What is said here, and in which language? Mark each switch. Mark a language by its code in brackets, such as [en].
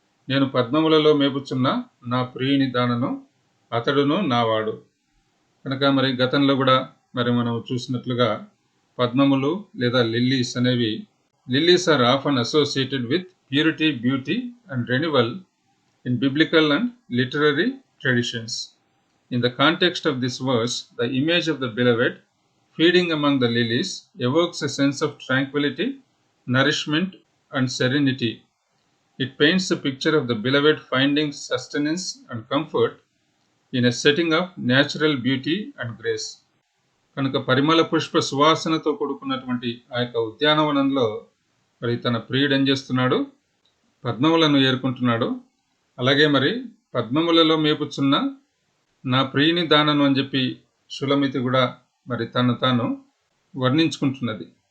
[te] నేను పద్మములలో మేపుచున్న నా ప్రియుని దానను, అతడును నావాడు. కనుక మరి గతంలో కూడా మరి మనం చూసినట్లుగా పద్మములు లేదా లిల్లీస్ అనేవి, [en] Lilies are often associated with purity, beauty and renewal in biblical and literary traditions. In the context of this verse, the image of the beloved feeding among the lilies evokes a sense of tranquility, nourishment, and serenity. It paints a picture of the beloved finding sustenance and comfort in a setting of natural beauty and grace. [te] కనుక పరిమళ పుష్ప సువాసనతో కూడుకున్నటువంటి ఆ యొక్క ఉద్యానవనంలో మరి తన ప్రియుడు ఏం చేస్తున్నాడు? పద్మములను ఏరుకుంటున్నాడు. అలాగే మరి పద్మములలో మేపుచున్న నా ప్రియుని దానను అని చెప్పి షూలమితి కూడా మరి తను తాను వర్ణించుకుంటున్నది.